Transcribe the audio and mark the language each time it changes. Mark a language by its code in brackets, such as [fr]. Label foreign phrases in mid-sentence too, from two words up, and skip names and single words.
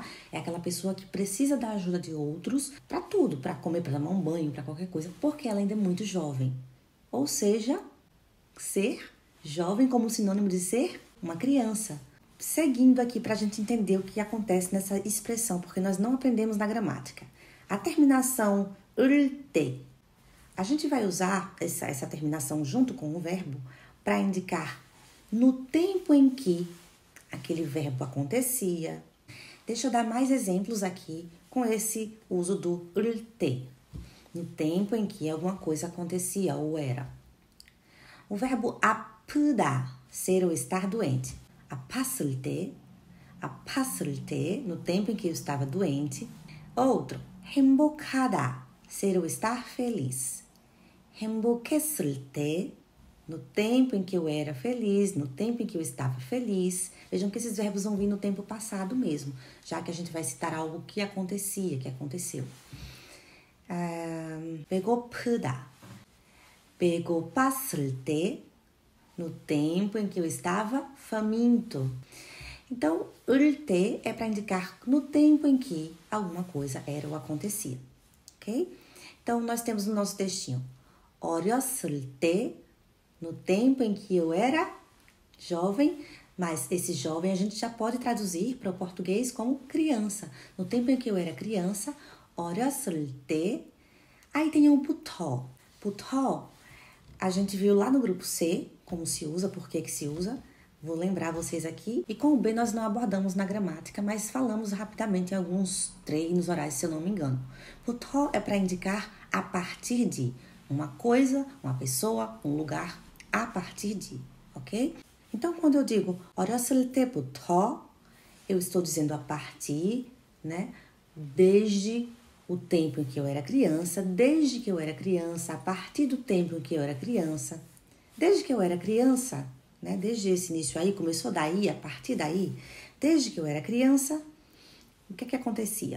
[pt] É aquela pessoa que precisa da ajuda de outros para tudo, para comer, para tomar um banho, para qualquer coisa, porque ela ainda é muito jovem. Ou seja, ser jovem como sinônimo de ser uma criança. Seguindo aqui para a gente entender o que acontece nessa expressão, porque nós não aprendemos na gramática. A terminação [ko] 을 때. [pt] A gente vai usar essa terminação junto com o verbo para indicar no tempo em que aquele verbo acontecia. Deixa eu dar mais exemplos aqui com esse uso do [ko] 을 때. [pt] No tempo em que alguma coisa acontecia ou era. O verbo 아프다, ser ou estar doente. [ko] 아팠을 때, [pt] no tempo em que eu estava doente. Outro, 행복하다, ser ou estar feliz. [ko] 행복했을 때, [pt] no tempo em que eu era feliz, no tempo em que eu estava feliz. Vejam que esses verbos vão vir no tempo passado mesmo, já que a gente vai citar algo que acontecia, que aconteceu. [ko] 배고프다, 배고팠을 때, [pt] no tempo em que eu estava faminto. Então, [ko] 을 때 [pt] é para indicar no tempo em que alguma coisa era ou acontecia, ok? Então, nós temos no nosso textinho, [ko] 어렸을 때, [pt] no tempo em que eu era jovem, mas esse jovem a gente já pode traduzir para o português como criança. No tempo em que eu era criança, [ko] 어렸을 때. [pt] Aí tem o 부터. [ko] 부터, [pt] a gente viu lá no grupo C, como se usa, por que se usa. Vou lembrar vocês aqui. E com o B nós não abordamos na gramática, mas falamos rapidamente em alguns treinos orais, se eu não me engano. 부터 é para indicar a partir de uma coisa, uma pessoa, um lugar, a partir de, ok? Então, quando eu digo [ko] 어렸을 때부터, [pt] eu estou dizendo a partir, né? Desde o tempo em que eu era criança, desde que eu era criança, a partir do tempo em que eu era criança, desde que eu era criança, né? Desde esse início aí, começou daí, a partir daí, desde que eu era criança, o que acontecia?